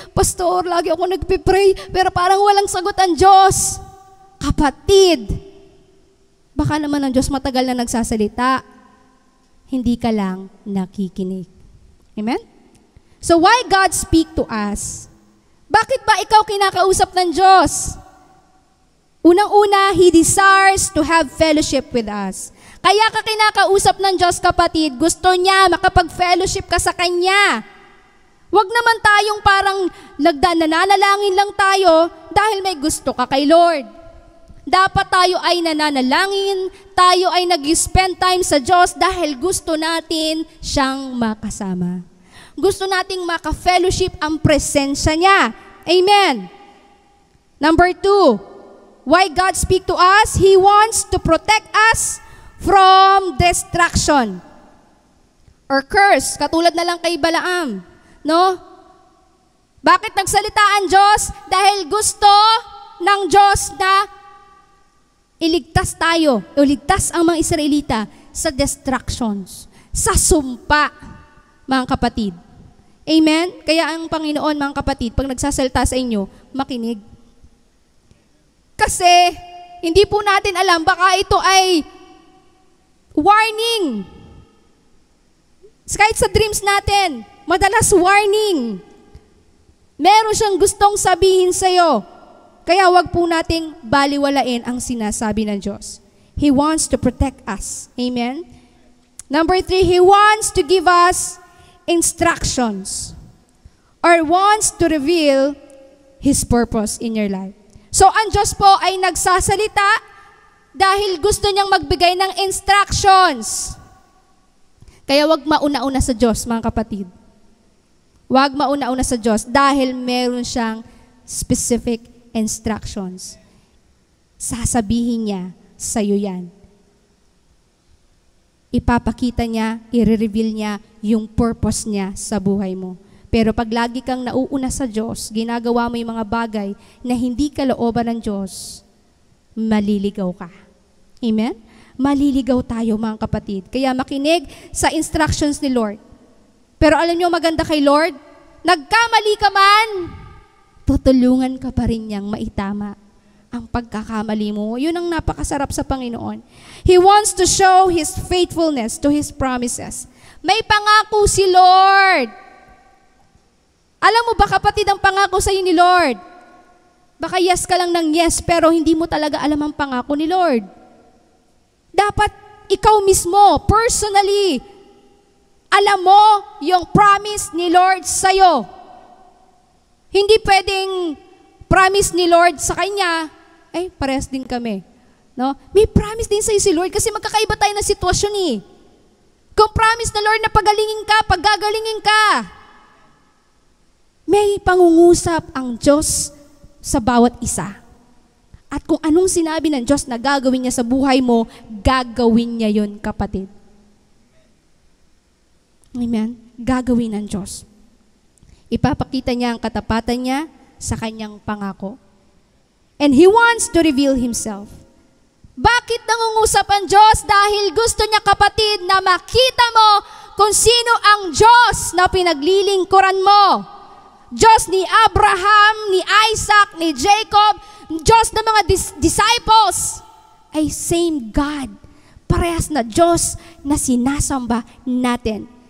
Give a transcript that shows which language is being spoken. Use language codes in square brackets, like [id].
[tl] Pastor, lagi ako nagpipray. Pero parang walang sagot ang Diyos. Kapatid, baka naman ang Diyos matagal na nagsasalita. Hindi ka lang nakikinig. [en] Amen? So why God speak to us? [tl] Bakit ba ikaw kinakausap ng Diyos? Unang-una, [en] He desires to have fellowship with us. [tl] Kaya ka kinakausap ng Diyos, kapatid, gusto niya makapag-fellowship ka sa Kanya. Huwag naman tayong parang nananalangin lang tayo dahil may gusto ka kay Lord. Dapat tayo ay nananalangin, tayo ay nag-spend time sa Diyos dahil gusto natin siyang makasama. Gusto nating maka-fellowship ang presensya niya. Amen. [en] Number 2, why God speak to us? He wants to protect us from destruction or curse. [tl] Katulad na lang kay Balaam. No? Bakit nagsalita ang Diyos? Dahil gusto ng Diyos na iligtas tayo, iligtas ang mga Israelita sa distractions, sa sumpa, mga kapatid. Amen? Kaya ang Panginoon, mga kapatid, pag nagsasalita sa inyo, makinig. Kasi, hindi po natin alam, baka ito ay warning. Kahit sa dreams natin, madalas warning. Meron siyang gustong sabihin sa'yo. Kaya wag po nating baliwalain ang sinasabi ng Diyos. [en] He wants to protect us. Amen? Number 3, He wants to give us instructions or wants to reveal His purpose in your life. [tl] So, ang Diyos po ay nagsasalita dahil gusto niyang magbigay ng instructions. Kaya wag mauna-una sa Diyos, mga kapatid. Wag mauna-una sa Diyos dahil meron siyang specific instructions. Sasabihin niya sa'yo yan. Ipapakita niya, i-reveal niya yung purpose niya sa buhay mo. Pero pag lagi kang nauuna sa Diyos, ginagawa mo yung mga bagay na hindi kalooban ng Diyos, maliligaw ka. Amen? Maliligaw tayo, mga kapatid. Kaya makinig sa instructions ni Lord. Pero alam niyo maganda kay Lord? Nagkamali ka man, tutulungan ka pa rin niyang maitama ang pagkakamali mo. Yun ang napakasarap sa Panginoon. [en] He wants to show His faithfulness to His promises. [tl] May pangako si Lord. Alam mo ba, kapatid, ang pangako sa iyo ni Lord? Baka yes ka lang ng yes, pero hindi mo talaga alam ang pangako ni Lord. Dapat ikaw mismo, personally, alam mo yung promise ni Lord sa'yo. Hindi pwedeng promise ni Lord sa kanya, parehas din kami. No? May promise din sa'yo si Lord kasi magkakaiba tayo ng sitwasyon eh. Kung promise na Lord na pagalingin ka, paggagalingin ka. May pangungusap ang Diyos sa bawat isa. At kung anong sinabi ng Diyos na gagawin niya sa buhay mo, gagawin niya yun, kapatid. Amen? Gagawin ng Diyos. Ipapakita niya ang katapatan niya sa kanyang pangako. [en] And He wants to reveal Himself. [tl] Bakit nangungusap ang Diyos? Dahil gusto niya, kapatid, na makita mo kung sino ang Diyos na pinaglilingkuran mo. Diyos ni Abraham, ni Isaac, ni Jacob, Diyos ng mga disciples, ay same God. Parehas na Diyos na sinasamba natin.